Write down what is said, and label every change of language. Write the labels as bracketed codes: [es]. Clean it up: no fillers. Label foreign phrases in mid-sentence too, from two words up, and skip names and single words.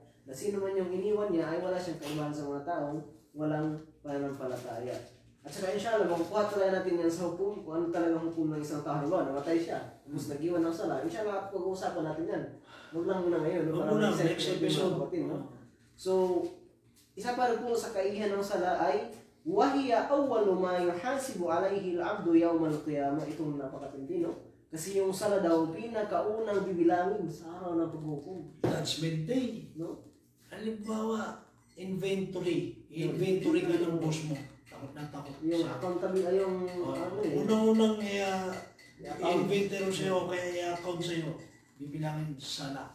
[tl] Na sino man yung iniwan niya ay wala siyang kaibahan sa mga taong walang pananampalataya. At saka [ar] إن شاء الله, [tl] makukuha talaga natin yan sa hukum, kung ano talagang hukum ng isang tao. Diba? Namatay siya, tapos nag-iwan ng sala. [ar] إن شاء الله, [tl] pag-uusapan natin yan. Huwag lang muna ngayon. Huwag muna, [en] next episode. [tl] So, isa pa rin po sa kaihan ng sala ay [ar] وهي أول ما يحاسب عليه العبد يوم القيامة. [tl] Itong napakatindi, no? Kasi yung sala daw pinakaunang bibilangin sa araw ng paghukom. [en] Judgment Day, [tl] no? Halimbawa, inventory. Inventory ka ng boss mo. Takot na takot. Yung accountable, yung unang-unang inventory sa'yo, kaya i-account sa'yo, bibilangin sala.